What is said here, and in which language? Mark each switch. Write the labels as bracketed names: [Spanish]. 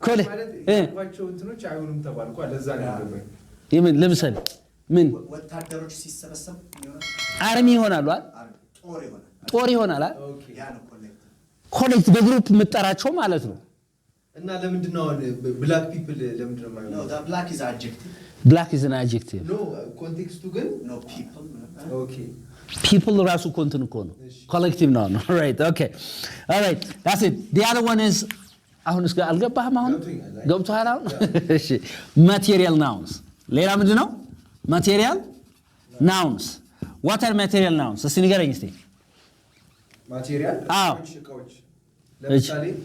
[Amharic] ማለት ያቋቸው እንትኖች አይሆኑም ተባልኩ ለዛ ነው ያገባኝ የምን ለምሳሌ ምን ወታደሮች ሲሰበሰቡ ይሆናል አርሚ ይሆናሉ አይደል ጦር ይሆናል አይደል ኦኬ ያ ነው ኮሌክት በግሩፕ የምትጠራቸው ማለት ነው እና ለምንድን ነው black people ለምንድን ነው ማለት ነው [English] that black is an adjective no context [Amharic] ግን [English] no people okay [Amharic] people ራሱ ኮንትን እኮ ነው [English] collective noun right okay all right that's it the other one is [Amharic] አሁን እስከ አልገባህም አሁን ገብቶሃል አሁን እሺ material nouns ሌላ ምንድን ነው [English] material nouns what are material nouns [Amharic] እስቲ ንገረኝ እስቲ material እቃዎች ለምሳሌ